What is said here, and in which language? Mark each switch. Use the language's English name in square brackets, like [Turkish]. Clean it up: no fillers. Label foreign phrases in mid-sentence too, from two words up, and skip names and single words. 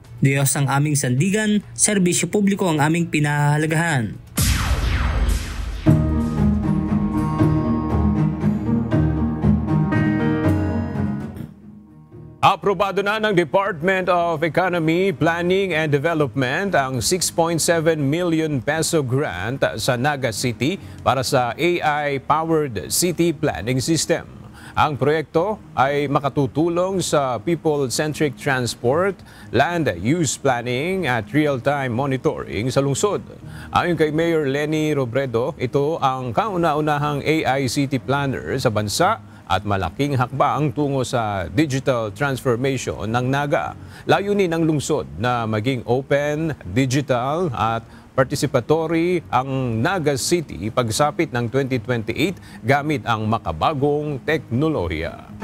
[Filipino] Diyos ang aming sandigan, serbisyo publiko ang aming pinahahalagahan. Aprobado na ng Department of Economy, Planning and Development ang 6.7 million peso grant sa Naga City para sa AI-powered city planning system. Ang proyekto ay makatutulong sa [English] people-centric transport, land use planning [Filipino] at [English] real-time monitoring [Filipino] sa lungsod. Ayon kay Mayor Lenny Robredo, ito ang kauna-unahang [English] AI city planner [Filipino] sa bansa at malaking hakbang tungo sa [English] digital transformation [Filipino] ng Naga. Layunin ng lungsod na maging [English] open, digital [Filipino] at participatory ang Naga City pagsapit ng 2028 gamit ang makabagong teknolohiya.